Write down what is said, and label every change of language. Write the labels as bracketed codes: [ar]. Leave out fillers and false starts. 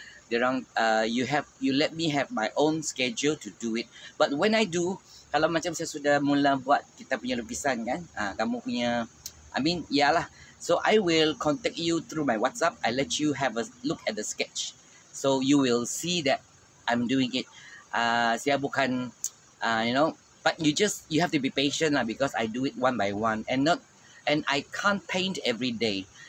[en] you let me have my own schedule to do it. But when I do, [ms] kalau macam saya sudah mula buat kita punya lukisan kan, kamu punya, yalah. [en] So I will contact you through my WhatsApp. I let you have a look at the sketch, so you will see that I'm doing it. [ms] Saya bukan, [en] but you have to be patient lah, because I do it one by one, and I can't paint every day.